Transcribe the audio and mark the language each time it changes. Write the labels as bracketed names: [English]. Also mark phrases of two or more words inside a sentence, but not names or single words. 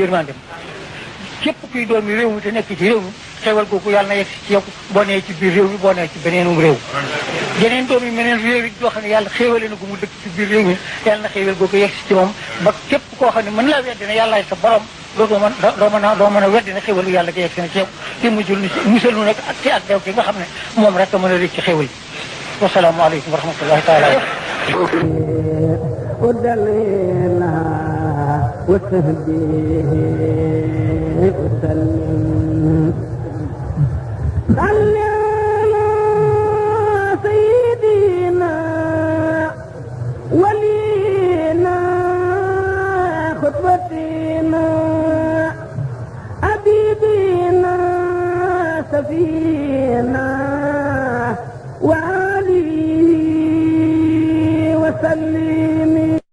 [Wolof] yërmandeem képp kuy doomi réew mi te nekk ci réew mi xewal googu yàlla na yegg ci yow boo nee ci biir réew mi boo nee ci beneenum réew yeneen doom yi meneen réew yi joo xam ne yàlla xéewale na ko mu dëkk ci biir réew mi yàlla na xéewal googu yegg ci moom ba képp koo xam ne mën laa weddi ne yàllaay sa borom doo mën a weddi ne xéewalu yàlla gi yegg si na ci yow te musal nu nag ak ci ak dew ki nga xam ne moom rek a mën a rëcc ci xéewal yi [Arabic] والسلام عليكم ورحمة الله تعالى وسلم صل على سيدنا ولينا خطبتنا حبيبنا سفينا وعلي وسلم